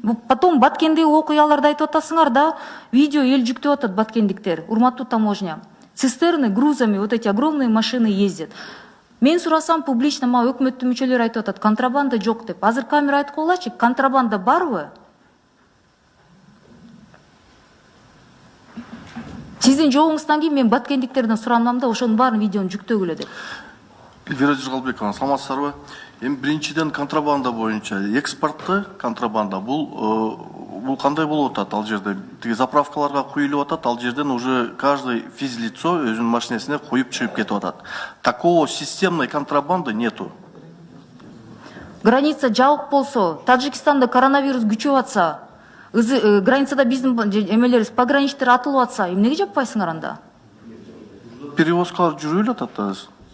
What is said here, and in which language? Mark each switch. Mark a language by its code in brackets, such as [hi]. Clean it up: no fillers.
[ky] Потом Баткендеги окуяларды айтып атасыңар да, видео ел жүктеп атат баткендиктер, урматтуу таможня. [ru] Цистерны грузами, вот эти огромные машины ездят. [ky] Мен сурасам публично, ма өкмөттүн мүчөлөрү айтып атат, контрабанда жок деп. Азыр камера айтып коелачы, контрабанда барбы? Сиздин жоогуңуздан кийин мен баткендиктерден суранам да, ошонун баарын видеону жүктөгүлө деп. Эльвира Жыргалбековна, саламатсыздарбы? Эми биринчиден контрабанда боюнча экспортты контрабанда бул кандай болуп атат ал жерде? Тиги заправкаларга куюлуп атат, ал жерден [ru] уже каждый физлицо [ky] өзүнүн машинесине коюп чыгып кетип атат. [ru] Такого системной контрабанды нету. [ky] Граница жабык болсо, Таджикстанда коронавирус күчөп атса, границада биздин эмелерибиз пограничтер атылып атса, эмнеге жаппайсыңар анда? Перевозкалар жүрүп эле атат азыр.